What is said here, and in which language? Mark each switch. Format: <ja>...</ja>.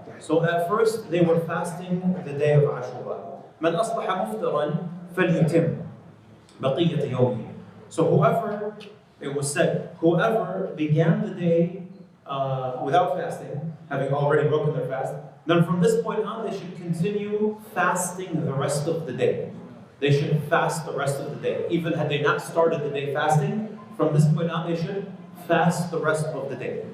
<en>So at first, they were fasting the day of Ashura.</en> <ar>من أصبح مفطرا فليتم بقية يومه.</ar> <en>So whoever, it was said, whoever began the day without fasting, having already broken their fast, then from this point on they should continue fasting the rest of the day. They should fast the rest of the day. Even had they not started the day fasting, from this point on they should fast the rest of the day.</en>